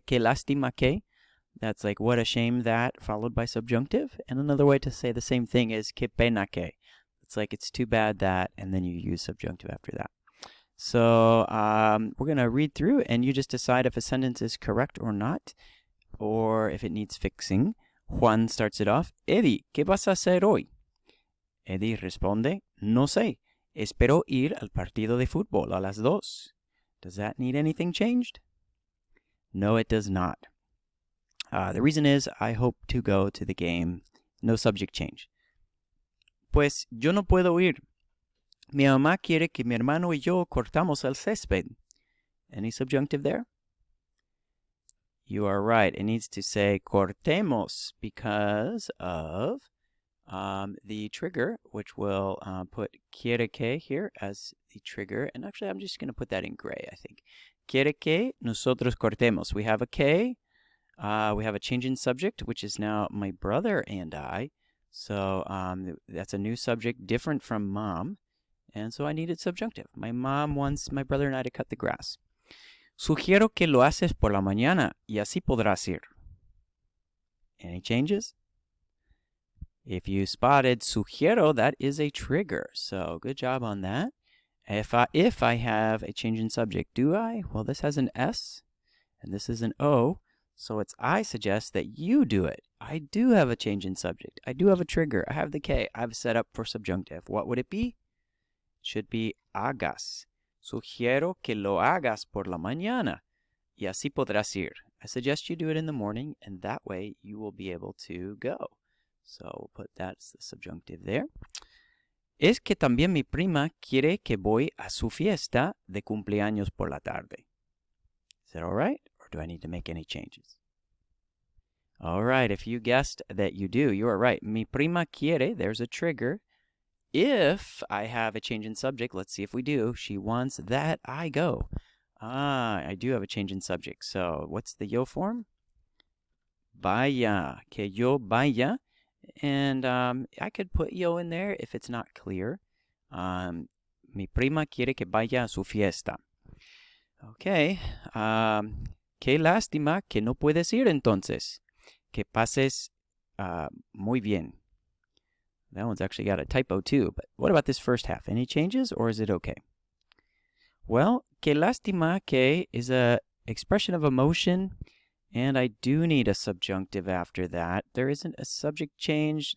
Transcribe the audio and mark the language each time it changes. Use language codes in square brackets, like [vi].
[es] Que lástima que. [en] That's like what a shame that, followed by subjunctive. And another way to say the same thing is [es] que pena que. [en] It's like it's too bad that, and then you use subjunctive after that. So we're going to read through, and you just decide if a sentence is correct or not, or if it needs fixing. Juan starts it off. [es] Eddie, ¿qué vas a hacer hoy? Eddie responde, no sé. Espero ir al partido de fútbol a las 2. [en] Does that need anything changed? No, it does not. The reason is I hope to go to the game. No subject change. [es] Pues yo no puedo ir. Mi mamá quiere que mi hermano y yo cortamos el césped. [en] Any subjunctive there? You are right. It needs to say cortemos because of the trigger, which will put [es] quiere que [en] here as the trigger. And actually, I'm just going to put that in gray, I think. [es] Quiere que nosotros cortemos. [en] We have a que. We have a change in subject, which is now my brother and I. So that's a new subject, different from mom. And so I needed subjunctive. My mom wants my brother and I to cut the grass. [es] Sugiero que lo haces por la mañana y así podrás ir. [en] Any changes? If you spotted sugiero, that is a trigger. So good job on that. If I have a change in subject, do I? Well, this has an S and this is an O, so I suggest that you do it. I do have a change in subject. I do have a trigger. I have the K. I've set up for subjunctive. What would it be? It should be hagas. [es] Sugiero que lo hagas por la mañana. Y así podrás ir. [en] I suggest you do it in the morning, and that way you will be able to go. So we'll put that as the subjunctive there. [es] Es que también mi prima quiere que voy a su fiesta de cumpleaños por la tarde. [en] Is that all right? Or do I need to make any changes? All right, if you guessed that you do, you are right. [es] Mi prima quiere, [en] there's a trigger. If I have a change in subject, let's see if we do. She wants that I go. I do have a change in subject. So what's the yo form? [es] Vaya, que yo vaya. [en] And I could put yo in there if it's not clear. [es] Mi prima quiere que vaya a su fiesta. Okay. Qué lástima que no puedes ir entonces. Que pases muy bien. [en] That one's actually got a typo too. But what about this first half? Any changes or is it okay? Well, [es] que lástima que [en] is a expression of emotion. And I do need a subjunctive after that. There isn't a subject change.